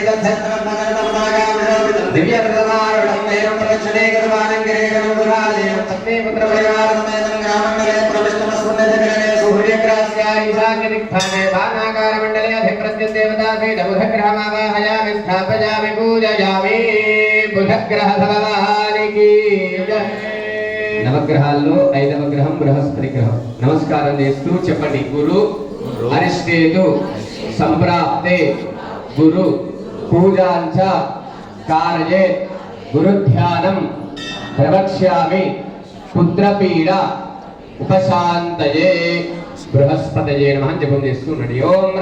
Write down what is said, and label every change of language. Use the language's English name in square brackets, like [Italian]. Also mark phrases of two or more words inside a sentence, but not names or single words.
[Sanskrit] दिव्यप्रदमारुणं देवं प्रदक्षिणे गतवानं गिरेगं दुरादेव पत्नी पुत्रपरिवारसमेतं ग्रामण्डले प्रविष्टमस्वन्नजगणे सूर्यग्रहस्य ईशान्यदिक्स्थाने बाणाकारमण्डले अधिप्रत्यदेवता सहित बुधग्रहमावाहयामि स्थापयामि पूजयामि बुधग्रहभगवानिकी [Telugu] నవగ్రహాల్లో 5వ గ్రహం బృహస్పతి గ్రహం. నమస్కారం చేస్తూ చెప్పండి. [Sanskrit] గురు అరిష్టేతు సంప్రాప్తే గురు పూజాంచ కార్యే గురు ధ్యానం ప్రవక్ష్యామి పుత్రపీడ ఉపశాంతయే బృహస్పతయే నమః [Telugu] జపం చేస్తూ ఉన్నాడు.